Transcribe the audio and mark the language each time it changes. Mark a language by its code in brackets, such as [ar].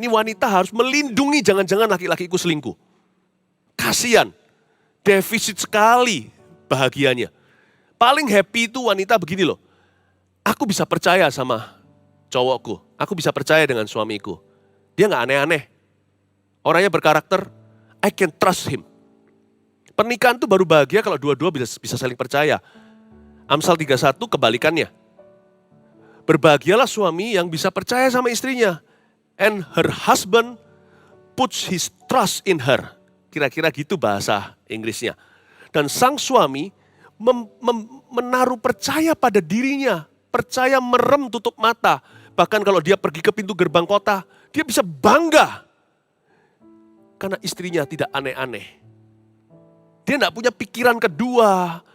[id] Ini wanita harus melindungi jangan-jangan laki-lakiku selingkuh. Kasian, defisit sekali bahagianya. Paling happy itu wanita begini loh. Aku bisa percaya sama cowokku. Aku bisa percaya dengan suamiku. Dia nggak aneh-aneh. Orangnya berkarakter, [en] I can trust him. [id] Pernikahan itu baru bahagia kalau dua-dua bisa saling percaya. Amsal 31 kebalikannya. Berbahagialah suami yang bisa percaya sama istrinya. [en] And her husband puts his trust in her. [id] Kira-kira gitu bahasa Inggrisnya. Dan sang suami menaruh percaya pada dirinya. Percaya merem tutup mata. Bahkan kalau dia pergi ke pintu gerbang kota, dia bisa bangga. Karena istrinya tidak aneh-aneh. Dia tidak punya pikiran kedua.